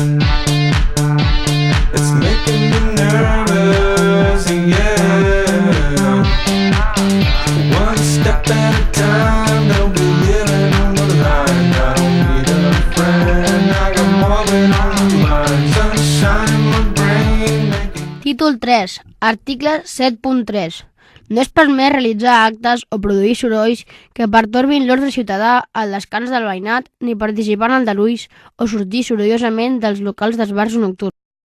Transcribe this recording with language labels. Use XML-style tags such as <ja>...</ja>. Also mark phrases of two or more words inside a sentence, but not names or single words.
<en>It's making me nervous, yeah. One step at a time, don't be living on the line. I don't need a friend, I got more than on my mind. Sunshine in my brain.</en> <ca>Títol 3. Article 7.3. No és permès realitzar actes o produir sorolls que pertorbin l'ordre ciutadà al descans del veïnat ni participar en aldarulls o sortir sorollosament dels locals d'esbarjo nocturn.</ca>